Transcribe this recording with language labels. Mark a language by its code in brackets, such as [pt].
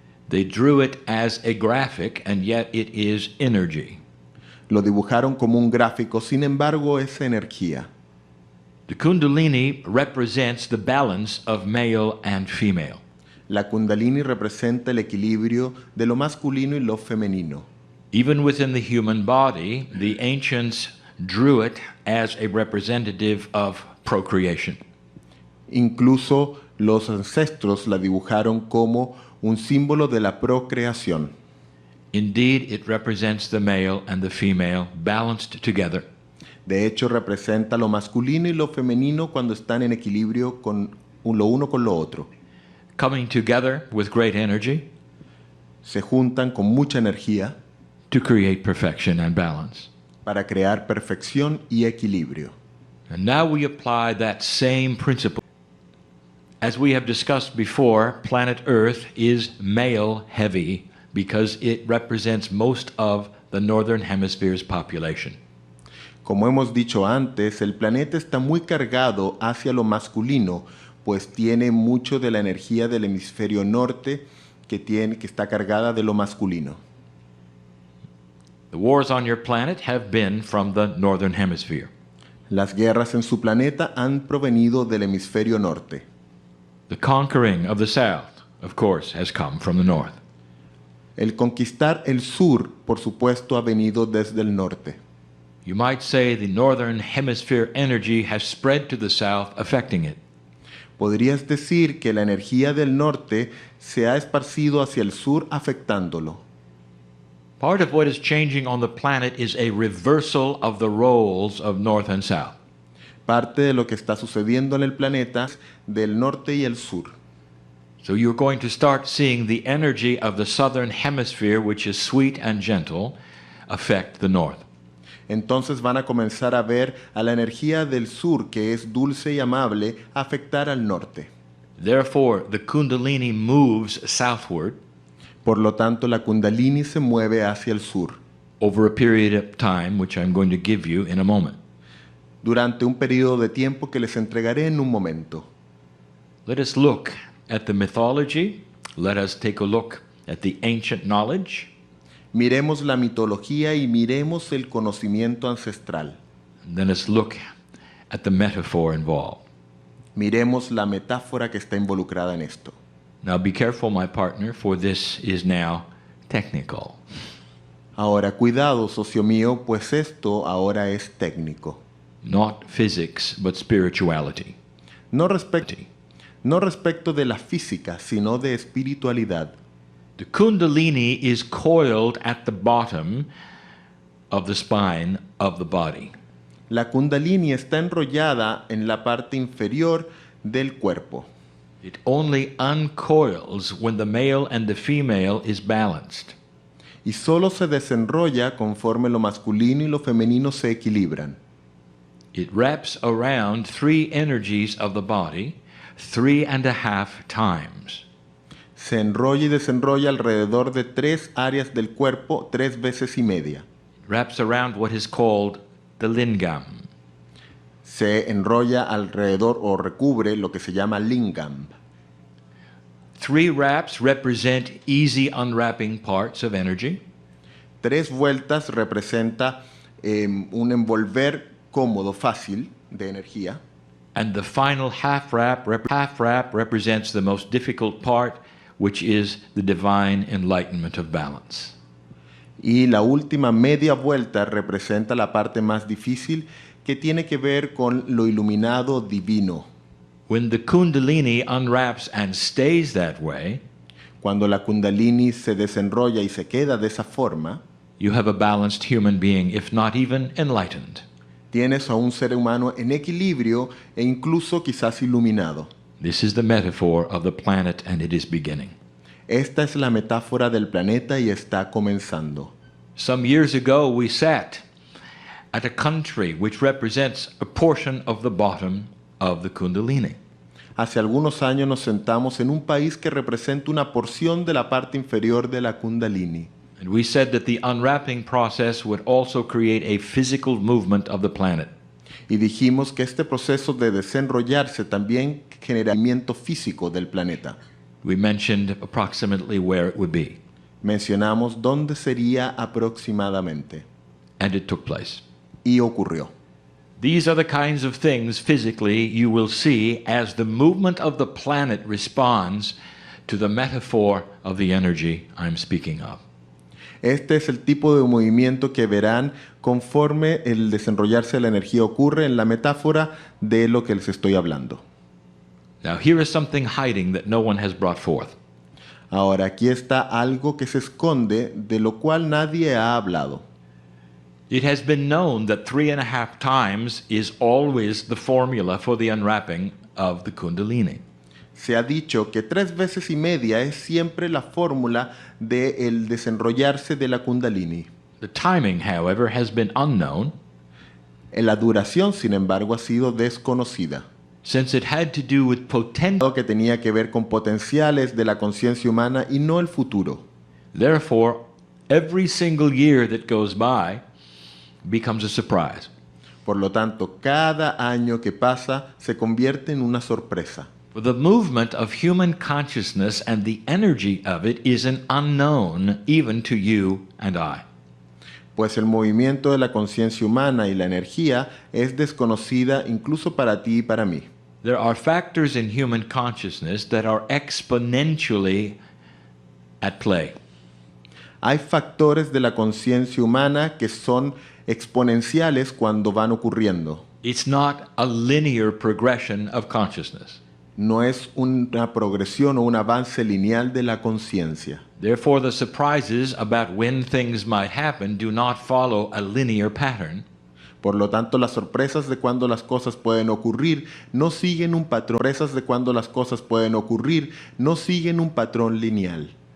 [en] They drew it as a graphic, and yet it is energy. [es] Lo dibujaron como un gráfico, sin embargo es energía. [en] The Kundalini represents the balance of male and female. [es] La Kundalini representa el equilibrio de lo masculino y lo femenino. [en] Even within the human body, the ancients drew it as a representative of procreation. [es] Incluso los ancestros la dibujaron como un símbolo de la procreación. [en] Indeed, it represents the male and the female balanced together. [es] De hecho, representa lo masculino y lo femenino cuando están en equilibrio con lo uno con lo otro. [en] Coming together with great energy [es] Se juntan con mucha energía [en] to create perfection and balance. [es] para crear perfección y equilibrio. [en] And now we apply that same principle. As we have discussed before, planet Earth is male heavy because it represents most of the northern hemisphere's population. [es] Como hemos dicho antes, el planeta está muy cargado hacia lo masculino, pues tiene mucho de la energía del hemisferio norte que está cargada de lo masculino. [en] The wars on your planet have been from the northern hemisphere. [es] Las guerras en su planeta han provenido del hemisferio norte. [en] The conquering of the south, of course, has come from the north. [es] El conquistar el sur, por supuesto, ha venido desde el norte. [en] You might say the northern hemisphere energy has spread to the south, affecting it. [es] Podrías decir que la energía del norte se ha esparcido hacia el sur, afectándolo. [en] Part of what is changing on the planet is a reversal of the roles of north and south. [es] Parte de lo que está sucediendo en el planeta del norte y el sur. [en] So you're going to start seeing the energy of the southern hemisphere, which is sweet and gentle, affect the north. [es] Entonces van a comenzar a ver a la energía del sur, que es dulce y amable, afectar al norte. [en] Therefore, the Kundalini moves southward [es] Por lo tanto, la Kundalini se mueve hacia el sur [en] over a period of time, which I'm going to give you in a moment. [es] durante un periodo de tiempo que les entregaré en un momento. [en] Let us look at the mythology. Let us take a look at the ancient knowledge. [es] Miremos la mitología y miremos el conocimiento ancestral. [en] And then let's look at the metaphor involved. [es] Miremos la metáfora que está involucrada en esto. [en] Now be careful, my partner, for this is now technical. [es] Ahora, cuidado, socio mío, pues esto ahora es técnico. [en] Not physics, but spirituality. [es] No respecto de la física, sino de espiritualidad. [en] The Kundalini is coiled at the bottom of the spine of the body. [es] La Kundalini está enrollada en la parte inferior del cuerpo. [en] It only uncoils when the male and the female is balanced. [es] Y solo se desenrolla conforme lo masculino y lo femenino se equilibran. [en] It wraps around three energies of the body 3.5 times. [es] Se enrolla y desenrolla alrededor de 3 áreas del cuerpo 3 veces y media. [en] It wraps around what is called the lingam. [es] Se enrolla alrededor o recubre lo que se llama lingam. [en] 3 wraps represent easy unwrapping parts of energy. [es] 3 vueltas representa un envolver cómodo, fácil de energía. [en] And the final half wrap represents the most difficult part, which is the divine enlightenment of balance. [es] Y la última media vuelta representa la parte más difícil, que tiene que ver con lo iluminado divino. [en] When the Kundalini unwraps and stays that way, [es] Cuando la Kundalini se desenrolla y se queda de esa forma, [en] you have a balanced human being, if not even enlightened. [es] tienes a un ser humano en equilibrio e incluso quizás iluminado. [en] This is the metaphor of the planet, and it is beginning. [es] Esta es la metáfora del planeta y está comenzando. [en] Some years ago, we sat at a country which represents a portion of the bottom of the Kundalini. [es] Hace algunos años nos sentamos en un país que representa una porción de la parte inferior de la Kundalini. [en] And we said that the unwrapping process would also create a physical movement of the planet. [es] Y dijimos que este proceso de desenrollarse también genera movimiento físico del planeta. [en] We mentioned approximately where it would be, [es] Mencionamos dónde sería aproximadamente. [en] and it took place. [es] Y ocurrió. [en] These are the kinds of things physically you will see as the movement of the planet responds to the metaphor of the energy I'm speaking of. [es] Este es el tipo de movimiento que verán conforme el desenrollarse de la energía ocurre en la metáfora de lo que les estoy hablando. [en] Now, here is something hiding that no one has brought forth. [es] Ahora, aquí está algo que se esconde, de lo cual nadie ha hablado. [en] It has been known that 3.5 times is always the formula for the unwrapping of the Kundalini. [es] Se ha dicho que 3 veces y media es siempre la fórmula del desenrollarse de la Kundalini. [en] The timing, however, has been unknown, [es] La duración, sin embargo, ha sido desconocida, [en] since it had to do with potential. [es] que tenía que ver con potenciales de la conciencia humana y no el futuro. [en] Therefore, every single year that goes by becomes a surprise. [es] Por lo tanto, cada año que pasa se convierte en una sorpresa. [en] For the movement of human consciousness and the energy of it is an unknown even to you and I. [es] Pues el movimiento de la conciencia humana y la energía es desconocida incluso para ti y para mí. [en] There are factors in human consciousness that are exponentially at play. [es] Hay factores de la conciencia humana que son exponenciales cuando van ocurriendo. [en] It's not a linear progression of consciousness. [es] No es una progresión o un avance lineal de la conciencia. [en] Therefore, the surprises about when things might happen do not follow a linear pattern, [es] Por lo tanto, las sorpresas de cuando las cosas pueden ocurrir no siguen un patrón. Sorpresas de cuando las cosas pueden ocurrir no siguen un patrón lineal